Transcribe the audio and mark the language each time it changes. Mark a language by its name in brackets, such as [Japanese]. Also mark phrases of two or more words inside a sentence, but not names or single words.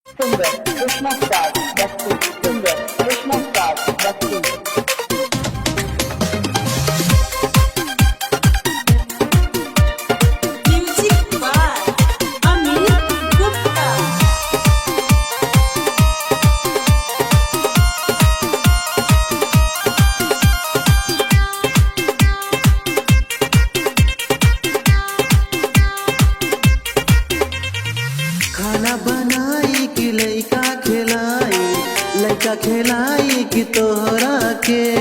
[English] Singer Krishna Star Bhakti. Singer Krishna Star Bhakti. Music by Amir Gupta. [Bhojpuri] खाना बनाई कि लइका खिलाई कि तोहरा के।